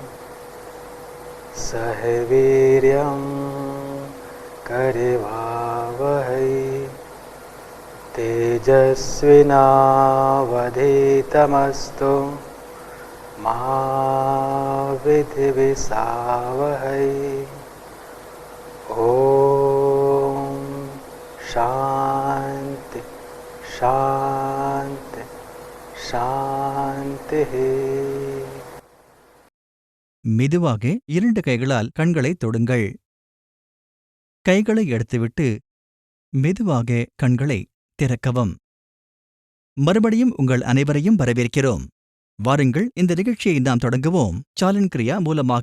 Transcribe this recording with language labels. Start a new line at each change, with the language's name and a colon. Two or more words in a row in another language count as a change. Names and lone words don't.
Sanskrit: सह वीर्यं करवावहै तेजस्विनावधीतमस्तु मा विद्विषावहै. ॐ शान्ति शान्ति शान्तिः.
Tamil: மெதுவாக 2 கைகளால் கண்களை தொடுங்கள். கைகளை எடுத்துவிட்டு மெதுவாக கண்களை திறக்கவும். மறுபடியும் உங்கள் அனைவரையும் வரவேற்கிறோம். வாருங்கள், இந்த நிகழ்ச்சியை நாம் தொடங்குவோம் சாலன் கிரியா மூலமாக.